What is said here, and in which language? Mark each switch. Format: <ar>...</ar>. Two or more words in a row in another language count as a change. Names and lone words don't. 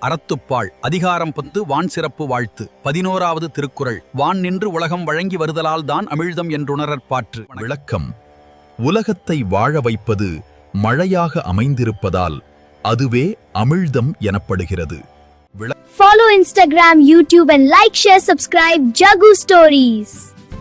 <ta>அறத்துப்பால் அதிகாரம் 10 வான் சிறப்பு வாழ்த்து 11வது திருக்குறள். வான் நின்று உலகம் வழங்கி வருதலால் தான் அமிழ்தம் என்றுணரற்பாற்று. விளக்கம்: உலகத்தை வாழ வைப்பது மழையாக அமைந்திருப்பதால் அதுவே அமிழ்தம் எனப்படுகிறது.</ta> <en>Follow Instagram, YouTube and like, share, subscribe Jagu Stories.</en>